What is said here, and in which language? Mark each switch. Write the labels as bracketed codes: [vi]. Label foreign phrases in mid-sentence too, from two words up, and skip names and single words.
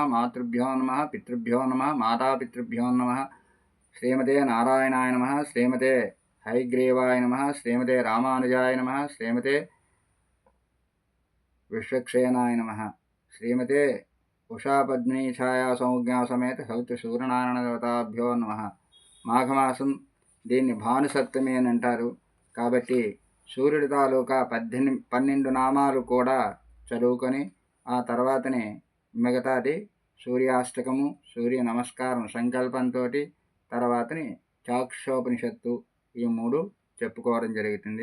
[sa] मातृभ्यो नमः। पितृभ्यो नमः। मातापितृभ्यो नमः। श्रीमते नारायणाय नमः। श्रीमते हयग्रीवाय नमः। श्रीमते रामानुजाय नमः। श्रीमते विश्वक्षेनाय नमः। श्रीमते उषापद्मिनी छाया संज्ञा समेत సవితృ దేవతాభ్యో నమః. [te] మాఘమాసం దీన్ని భానుసప్తమి అని అంటారు. కాబట్టి సూర్యుడి తాలూకా 12 నామాలు కూడా చదువుకొని ఆ తర్వాతనే మిగతాది సూర్యాష్టకము, సూర్య నమస్కారం సంకల్పంతో తర్వాతని చాక్షోపనిషత్తు ఈ 3 చెప్పుకోవడం జరుగుతుంది.